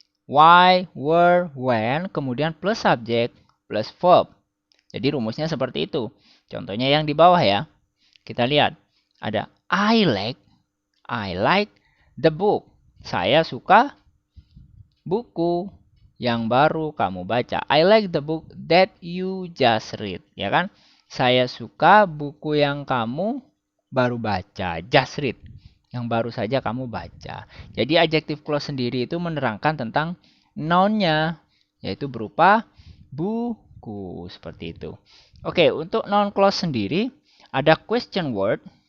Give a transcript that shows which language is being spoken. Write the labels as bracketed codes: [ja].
[en] why, where, when, [id] kemudian [en] plus subject, plus verb. [id] Jadi rumusnya seperti itu. Contohnya yang di bawah ya. Kita lihat. Ada [en] I like the book. [id] Saya suka buku yang baru kamu baca. [en] I like the book that you just read. [id] Ya kan? Saya suka buku yang kamu baru baca. [en] Just read. [id] Yang baru saja kamu baca. Jadi adjective clause sendiri itu menerangkan tentang noun-nya. Yaitu berupa buku. Seperti itu. Oke, untuk noun clause sendiri ada question word.